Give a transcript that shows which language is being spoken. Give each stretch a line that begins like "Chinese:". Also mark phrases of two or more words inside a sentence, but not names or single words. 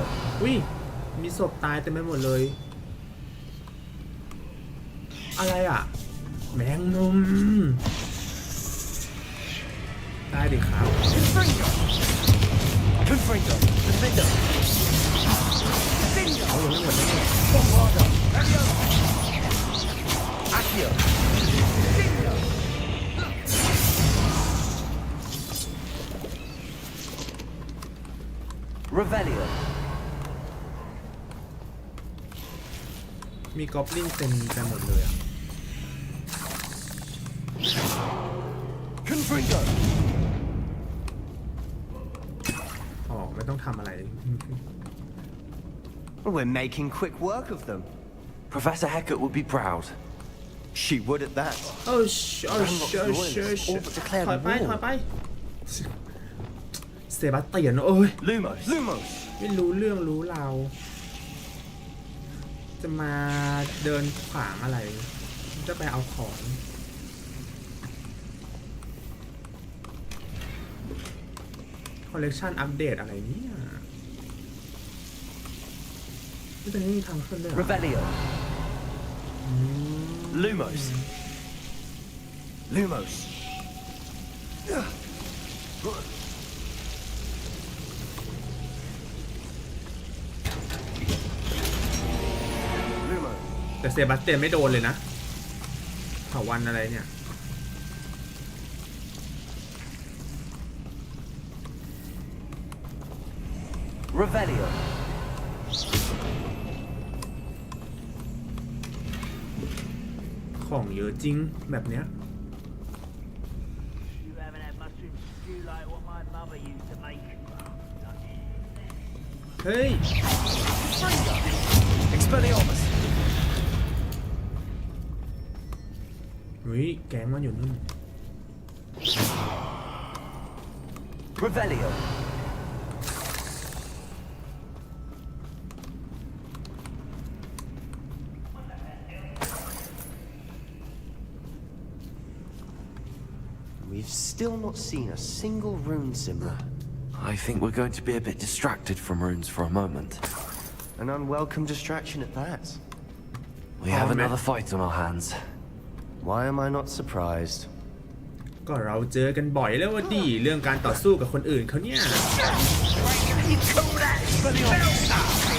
Thai: อุ้ย มีศพตายเต็มไปหมดเลย อะไรอ่ะ แมงมุมได้ดิครับ
English: Confringo. Defender.
Thai: เอาลงไม่หมดเลย
English: Bombarda. Accio. Revelio.
Thai: มีกอบลินเต็มไปหมดเลยอ่ะ
English: Confringo.
Thai: อ๋อ ไม่ต้องทำอะไร
English: We're making quick work of them. Professor Hecat would be proud. She would at that. โอ้ชโอ้ชโอ้ชโอ้ช All but declared
Thai: ถอยไป
English: war.
Thai: ถอยไป เซบาสเตียนโอ้ย
English: Lumos. Lumos.
Thai: ไม่รู้เรื่องรู้ราวจะมาเดินขวางอะไร จะไปเอาของคอลเลกชันอัปเดตอะไรเนี่ยนี่ตอนนี้มีทางขึ้นด้วยเหรอ
English: Revelio. Lumos. Lumos. Lumos.
Thai: แต่เซบาสเตียนไม่โดนเลยนะเถาวันอะไรเนี่ย
English: Revelio.
Thai: ของเยอะจริงแบบเนี้ย
English: You haven't had mushroom stew like what my mother used to make.
Thai: เฮ้ย
English: Expelliarmus.
Thai: เฮ้ยแก๊งมันอยู่นู่น
English: Revelio. We've still not seen a single rune symbol. I think we're going to be a bit distracted from runes for a moment. An unwelcome distraction at that. We have another fight on our hands. Why am I not surprised?
Thai: ก็เราเจอกันบ่อยแล้วว่าดีเรื่องการต่อสู้กับคนอื่นเขาเนี่ย
English: You call that spell casting?